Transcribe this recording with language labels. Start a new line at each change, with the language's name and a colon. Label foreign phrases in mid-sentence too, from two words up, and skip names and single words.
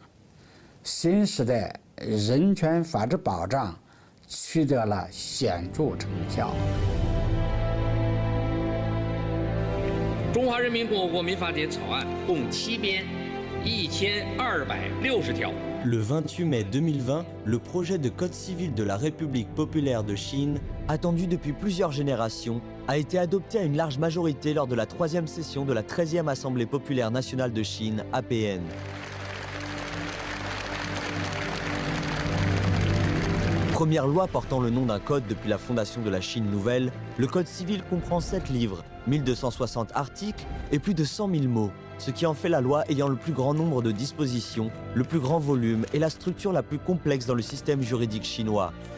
Chinese: 新时代人权法治保障取得了显著成效。中华人民共和国民法典草案共7编，1260条。
French: Le 28 mai 2020, le projet de Code civil de la République populaire de Chine, attendu depuis plusieurs générations, a été adopté à une large majorité lors de la 3e session de la 13e Assemblée populaire nationale de Chine, APN. Première loi portant le nom d'un code depuis la fondation de la Chine nouvelle, le Code civil comprend 7 livres, 1260 articles et plus de 100 000 mots, ce qui en fait la loi ayant le plus grand nombre de dispositions, le plus grand volume et la structure la plus complexe dans le système juridique chinois.